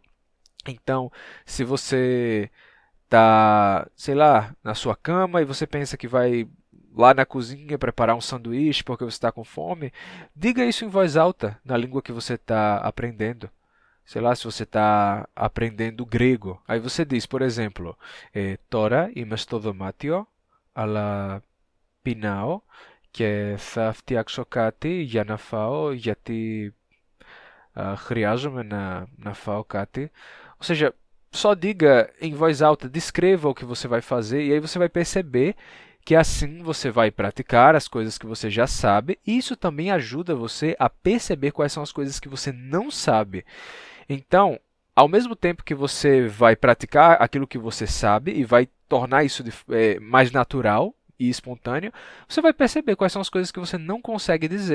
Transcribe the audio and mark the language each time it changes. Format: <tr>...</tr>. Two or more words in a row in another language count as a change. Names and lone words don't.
<pt>Então, se você está, sei lá, na sua cama e você pensa que vai lá na cozinha preparar um sanduíche porque você está com fome, diga isso em voz alta na língua que você está aprendendo. Sei lá, se você está aprendendo grego. Aí você diz, por exemplo,</pt> <el>Τώρα είμαι στο δωμάτιο, αλλά πεινάω και θα φτιάξω κάτι για να φάω, γιατί χρειάζομαι να φάω κάτι.</el> <pt>Ou seja, só diga em voz alta, descreva o que você vai fazer, e aí você vai perceber que assim você vai praticar as coisas que você já sabe, e isso também ajuda você a perceber quais são as coisas que você não sabe. Então, ao mesmo tempo que você vai praticar aquilo que você sabe e vai tornar isso mais natural e espontâneo, você vai perceber quais são as coisas que você não consegue dizer.</pt>